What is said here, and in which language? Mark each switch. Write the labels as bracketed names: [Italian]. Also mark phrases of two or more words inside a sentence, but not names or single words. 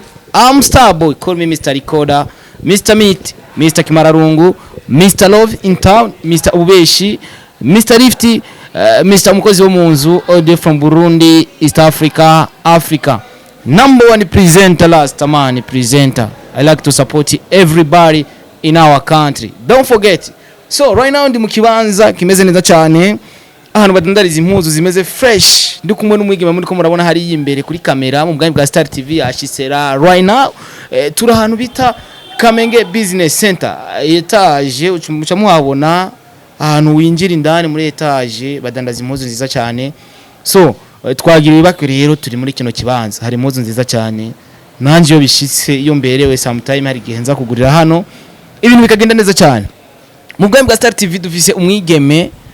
[English] I'm Starboy, call me Mr. Recorder, Mr. Meat, Mr. Kimararungu, Mr. Love in Town, Mr. Ubeshi, Mr. [Rundi] Lifty, Mr. Mukozi wo munzu, [English] all day from Burundi, East Africa, Africa. Number one presenter, last man presenter. I like to support everybody in our country. Don't forget. So right now [Rundi] ndi mu kibanza kimeze neza cyane. Ahantu badandariza impuzu zimeze fresh ndi kumwe n'umwigeme muri ko murabona hari imbere kuri kamera mu bwami bwa Star TV ashisera [English] right now [Rundi] turi ahantu bita Kamenge Business Center etage uca muhabona ahantu winjira indani muri etage badandaza impuzu nziza cyane so twagiriye bakuri rero turi muri kino kibanza hari impuzu nziza cyane nanje yo bishitse iyo mberewe sometime hari gihe nza kugurira hano ibintu bikagenda neza cyane mu bwami bwa Star TV dufise umwigeme